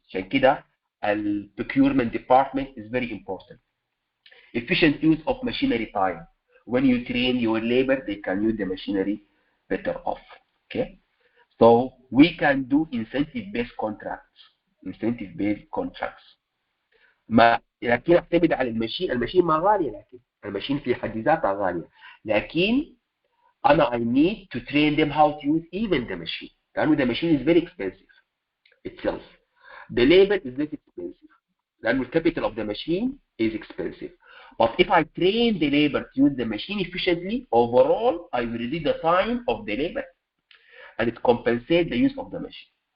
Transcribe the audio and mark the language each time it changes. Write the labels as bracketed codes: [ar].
[ar] عشان كده [en] the procurement department is very important. Efficient use of machinery time. When you train your labor, they can use the machinery better off. Okay, so we can do incentive-based contracts. Incentive-based contracts. [ar] ما لكن اعتمد على الماشين ما غاليه، لكن الماشين في حد ذاتها غاليه، لكن انا [en] I need to train them how to use even the machine. [ar] لانه [en] the machine is very expensive itself. The labor is less expensive. [ar] لانه [en] the capital of the machine is expensive. But if I train the labor to use the machine efficiently, overall I will reduce the time of the labor and it compensates the use of the machine.